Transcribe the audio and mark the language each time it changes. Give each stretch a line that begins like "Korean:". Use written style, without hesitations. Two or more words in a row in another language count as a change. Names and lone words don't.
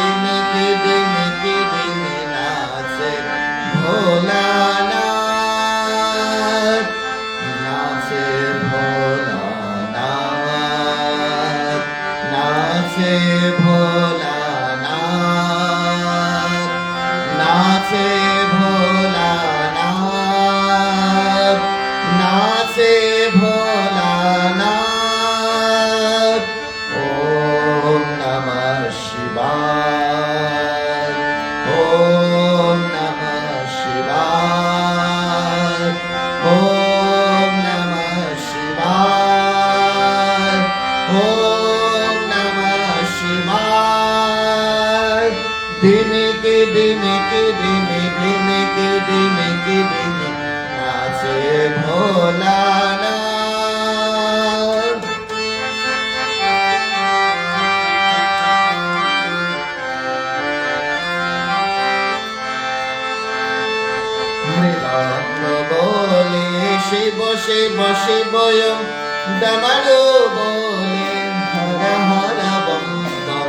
Bangla: নাচে ভোলানাথ, নাচে ভোলানাথ, নাচে ভোলানাথ, নাচে ভোলানাথ, নাচে ভোলানাথ।
Sanskrit: ওম নমঃ শিবায়, ওম নমঃ শিবায়, ওম নমঃ শিবায়, ওম নমঃ শিবায়।
Bangla: ডিমিকি ডিমিকি ডিমি নাচে ভোলানাথ। মৃদঙ্গ বলে শিব শিব শিবয়ম, ডমরু বলে হর হর বম বম।